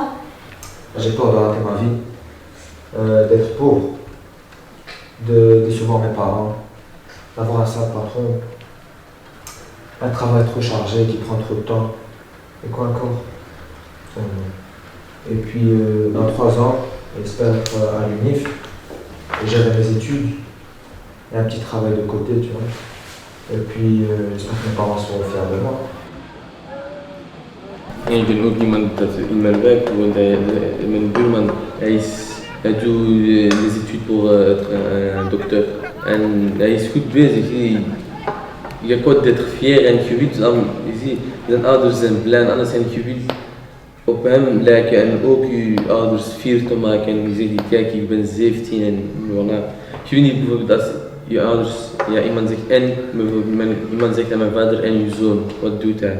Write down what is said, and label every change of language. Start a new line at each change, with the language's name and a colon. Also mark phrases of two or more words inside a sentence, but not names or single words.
French: J'ai peur de rater ma vie, d'être pauvre, de décevoir mes parents, d'avoir un sale patron, un travail trop chargé qui prend trop de temps. Et quoi encore? Et puis dans 3 ans, j'espère être à l'UNIF, gérer mes études et un petit travail de côté, tu vois. Et puis j'espère que mes parents seront fiers de moi.
Dutch: Ik ben ook iemand dat in mijn wijk woont, mijn buurman, hij doet
French: les études pour être un docteur
Dutch: en hij is goed bezig. Je kunt
French: d'être fier
Dutch: en je wilt dan, zijn ouders zijn blij en alles en je wilt op hem lijken en ook je ouders fier te maken en je zegt kijk ik ben 17 en voilà. Je weet niet bijvoorbeeld als je ouders, ja iemand zegt en, iemand zegt aan mijn vader en je zoon, wat doet hij?